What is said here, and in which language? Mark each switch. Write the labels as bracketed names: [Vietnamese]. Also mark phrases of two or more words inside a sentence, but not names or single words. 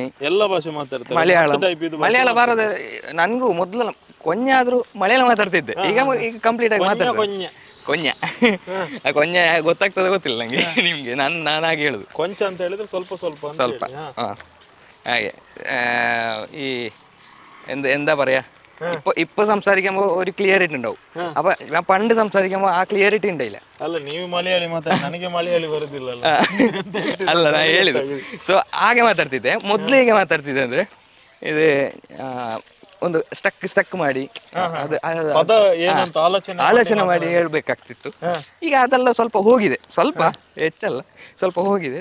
[Kannada] ಎಲ್ಲ ಭಾಷೆ ಮಾತಾಡ್ತಾರೆ. ಮಲಯಾಳ ಬಾರದ ನನ್ಗೂ ಮೊದ್ಲು ಕೊಂಯಾದ್ರೂ ಮಲಯಾಳ ಮಾತಾಡ್ತಿದ್ದೆ. ಈಗ ಕಂಪ್ಲೀಟ್ ಆಗಿ ಮಾತಾಡ್ತೀನಿ ಕೊಂಜ ಗೊತ್ತಾಗ್ತದೆ ಗೊತ್ತಿಲ್ಲ ನಂಗೆ. ನಿಮ್ಗೆ ನಾನು ಹಾಗೆ ಹೇಳುದು ಕೊಂಚ ಅಂತ ಹೇಳಿದ್ರೆ ಸ್ವಲ್ಪ ಹಾಗೆ. [Malayalam] ഈ എന്താ പറയാ, ഇപ്പൊ സംസാരിക്കുമ്പോ ഒരു ക്ലിയറിറ്റി ഉണ്ടാവും. അപ്പൊ ഞാൻ പണ്ട് സംസാരിക്കുമ്പോ ആ ക്ലിയറിറ്റി ഉണ്ടായില്ല. [Kannada] ಅಲ್ಲ ನೀವು ಮಲಯಾಳಿ ನನಗೆ ಮಲಯಾಳಿ ಬರುದಿಲ್ಲ ಅಲ್ಲ ನಾ ಹೇಳಿದ್ದು. ಸೊ ಹಾಗೆ ಮಾತಾಡ್ತಿದ್ದೆ ಮೊದ್ಲು. ಹೇಗೆ ಮಾತಾಡ್ತಿದ್ದೆ ಅಂದ್ರೆ ಇದು ಒಂದು ಸ್ಟಕ್ ಮಾಡಿ ಆಲೋಚನೆ ಮಾಡಿ ಹೇಳ್ಬೇಕಾಗ್ತಿತ್ತು. ಈಗ ಅದೆಲ್ಲ ಸ್ವಲ್ಪ ಹೋಗಿದೆ, ಸ್ವಲ್ಪ ಹೆಚ್ಚಲ್ಲ ಸ್ವಲ್ಪ ಹೋಗಿದೆ.